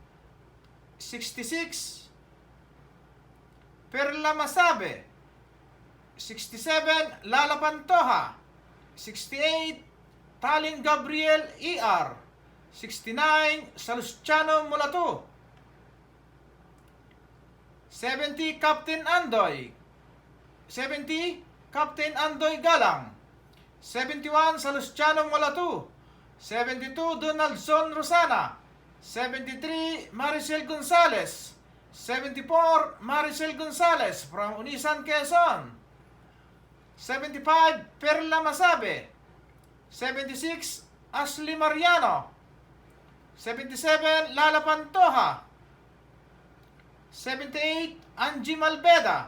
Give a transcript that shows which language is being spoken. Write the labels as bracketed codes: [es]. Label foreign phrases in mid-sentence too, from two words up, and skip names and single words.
[en] 66, Perla Masabe. 67, Lala Pantoja. 68, Talin Gabriel E.R. 69, Salustiano Mulato. 70, Captain Andoy. 70, Captain Andoy Galang. 71, Salustiano Mulato. 72, Donaldson Rosana. 73, Maricel Gonzales. 74, Maricel Gonzales from Unisan, Quezon. 75, Perla Masabe. 76, Ashley Mariano. 77, Lala Pantoja. 78, Angie Malveda.